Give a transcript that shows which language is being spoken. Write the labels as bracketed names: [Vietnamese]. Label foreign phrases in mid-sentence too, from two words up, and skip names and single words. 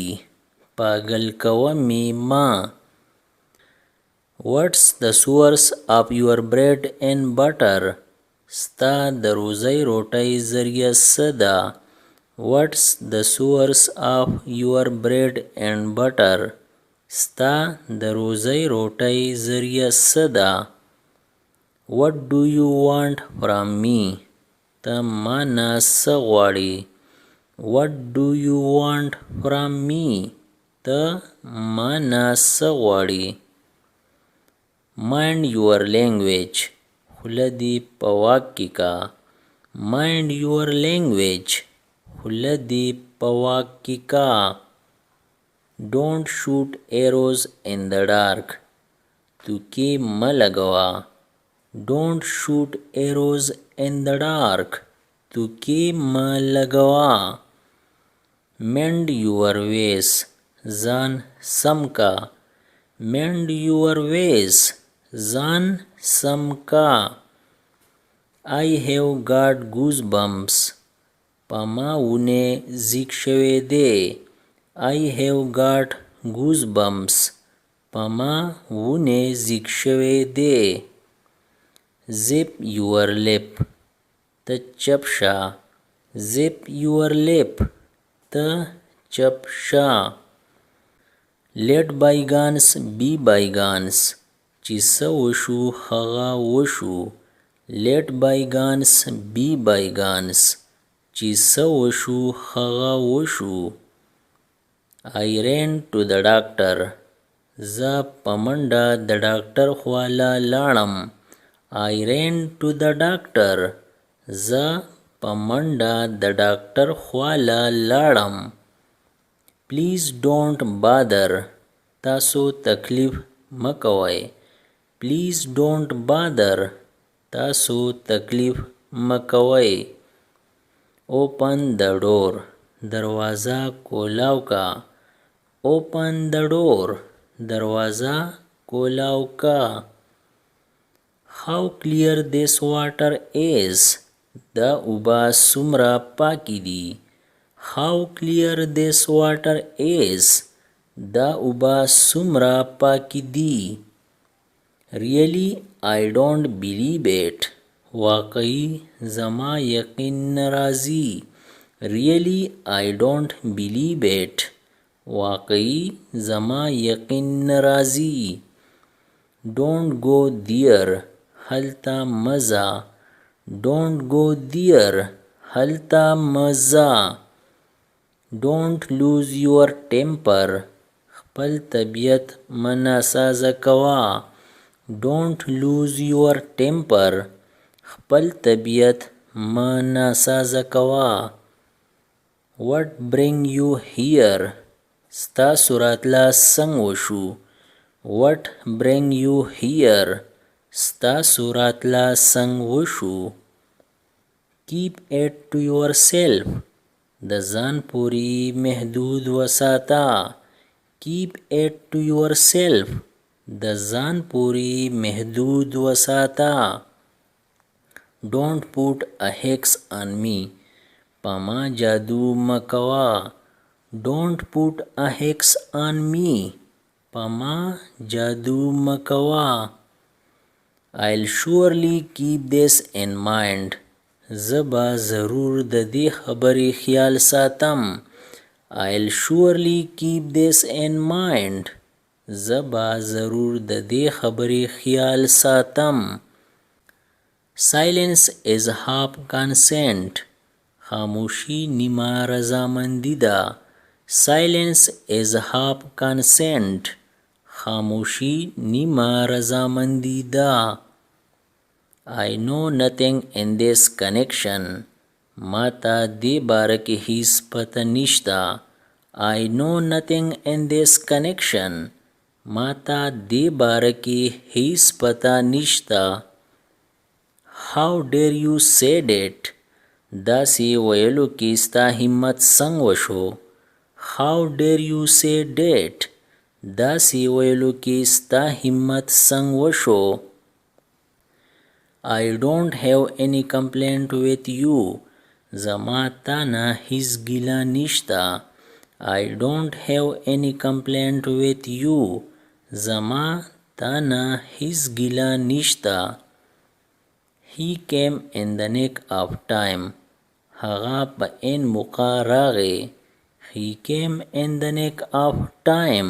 [Pashto] پاگل کوا می ما. [English] What's the source of your bread and butter? [Pashto] ستا د روزی روټی ذریعه صدا. [English] What's the source of your bread and butter? [Pashto] ستا د روزی روټی ذریعه صدا. [English] What do you want from me? [Pashto] ته ما نه څه غواړې. [English] What do you want from me? [Pashto] ته ما نه څه غواړې. [English] Mind your language. [Pashto] خوله دې په واک کې کا. [English] Mind your language. [Pashto] خوله دې په واک کې کا. [English] Don't shoot arrows in the dark. [Pashto] توکې مه لګوه. [English] Don't shoot arrows in the dark. [Pashto] توکې مه لګوه. [English] Mend your ways. [Pashto] ځان سم کا. [English] Mend your ways. [Pashto] ځان سم کا. [English] I have got goosebumps. [Pashto] په ما ونه زیږ شوی دی. [English] I have got goosebumps. [Pashto] په ما ونه زیږ شوی دی. [English] Zip your lip. [Pashto] ته چپ شه. [English] Zip your lip. [Pashto] ته چپ شه. [English] Let bygones be bygones. [Pashto] چې څه وشو هغه وشو. [English] Let bygones be bygones. [Pashto] چې څه وشو هغه وشو. [English] I ran to the doctor. [Pashto] زه په منډه د ډاکټر خواله لاړم. [English] I ran to the doctor. [Pashto] زه په منډه د ډاکټر خواله لاړم. [English] Please don't bother. [Pashto] تاسو تکلیف مه کوئ. [English] Please don't bother. [Pashto] تاسو تکلیف مه کوئ. [English] Open the door. [Pashto] دروازه کولاو کا. [English] Open the door. [Pashto] دروازه کولاو کا. [English] How clear this water is. [Pashto] دا اوبه څومره پاکې دي. [English] How clear this water is. [Pashto] دا اوبه څومره پاکې دي. [English] Really, I don't believe it. [Pashto] واقعي زما یقین نه راځي. [English] Really, I don't believe it. [Pashto] واقعي زما یقین نه راځي. [English] Don't go there. [Pashto] هلته مزه. [English] Don't go there. [Pashto] هلته مزه. [English] Don't lose your temper. [Pashto] خپل طبیعت مه ناسازه کوه. [English] Don't lose your temper. [Pashto] خپل طبیعت مه ناسازه کوه. [English] What bring you here. [Pashto] ستاسو راتله څنګه وشو. [English] What bring you here. [Pashto] ستاسو راتله څنګه وشو. [English] Keep it to yourself. [Pashto] د ځان پورې محدود وساته. [English] Keep it to yourself. [Pashto] د ځان پورې محدود وساته. [English] Don't put a hex on me. [Pashto] په ما جادو مکوا. [English] Don't put a hex on me. [Pashto] په ما جادو مکوا. [English] I'll surely keep this in mind. [Pashto] زه به ضرور د دې خبرې خیال ساتم. [English] I'll surely keep this in mind. [Pashto] زه به ضرور د دې خبرې خیال ساتم. [English] Silence is half consent. [Pashto] خاموشي نیمه رضامندي ده. [English] Silence is half consent. [Pashto] خاموشي نیمه رضامندي ده. [English] I know nothing in this connection. [Pashto] ماته د باره کې هیڅ پته نشته. [English] I know nothing in this connection. [Pashto] ماته د باره کې هیڅ پته نشته. [English] How dare you said it? [Pashto] داسې ویلو کې ستا همت څنګه وشو. [English] How dare you say that? [Pashto] داسې ویلو کې ستا همت څنګه وشو. [English] I don't have any complaint with you. [Pashto] زما تانا هیڅ ګیله نشتا. [English] I don't have any complaint with you. [Pashto] زما تانا هیڅ ګیله نشتا. [English] He came in the nick of time. [Pashto] هغه په ان موقع راغی. [English] He came in the nick of time.